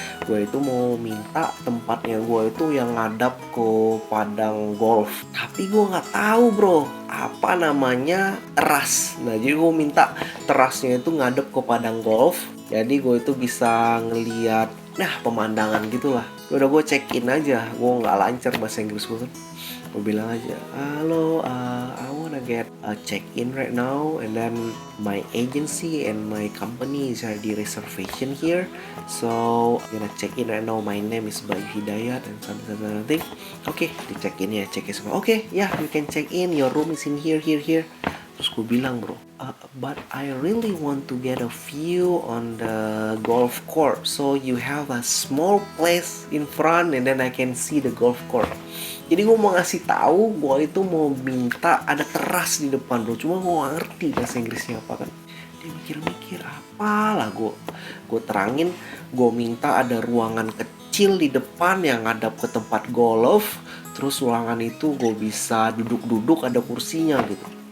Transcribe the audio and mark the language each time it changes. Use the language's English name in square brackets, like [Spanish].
[Indonesian] Gue itu mau minta tempatnya gue itu yang ngadap ke padang golf, tapi gue nggak tahu bro apa namanya teras. Nah jadi gue minta terasnya itu ngadep ke padang golf, jadi gue itu bisa ngeliat pemandangan gitulah. Udah gue check in aja, gue nggak lancar bahasa Inggris gue kan. Gue bilang aja, halo, [English] I wanna get a check in right now, and then my agency and my company is already reservation here, so I'm gonna check in right now. My name is Bayu Hidayat and something. [Indonesian] Oke, di check in ya, check in semua. [English] Oke, ya, you can check in. Your room is in here. [Indonesian] Terus gue bilang bro, [English] but I really want to get a view on the golf course, so you have a small place in front and then I can see the golf course. [Indonesian] Jadi gue mau ngasih tahu gue itu mau minta ada teras di depan bro, cuma gue gak ngerti bahasa Inggrisnya apa kan. Dia mikir-mikir apalah, gue terangin, gue minta ada ruangan kecil di depan yang ngadap ke tempat golf. Terus ruangan itu gue bisa duduk-duduk, ada kursinya gitu.